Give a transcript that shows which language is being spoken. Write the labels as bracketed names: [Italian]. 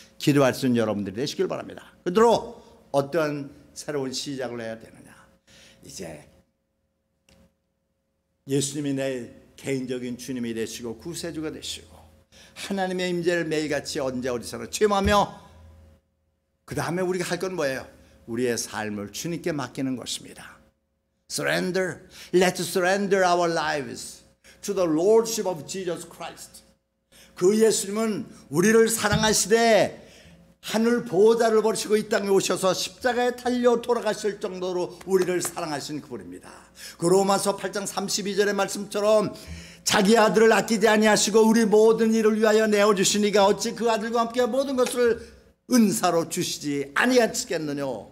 [Korean] 기도할 수 있는 여러분들이 되시길 바랍니다. 그대로 어떤 새로운 시작을 해야 되느냐, 이제 예수님이 내 개인적인 주님이 되시고 구세주가 되시고 하나님의 임재를 매일같이 언제 어디서나 체험하며 그 다음에 우리가 할 건 뭐예요? 우리의 삶을 주님께 맡기는 것입니다. [English] Surrender. Let's surrender our lives to the Lordship of Jesus Christ. [Korean] 그 예수님은 우리를 사랑하시되 하늘 보호자를 버리시고 이 땅에 오셔서 십자가에 달려 돌아가실 정도로 우리를 사랑하신 그분입니다. 그 로마서 8장 32절의 말씀처럼 자기 아들을 아끼지 아니하시고 우리 모든 일을 위하여 내어주시니가 어찌 그 아들과 함께 모든 것을 은사로 주시지 아니하시겠느냐.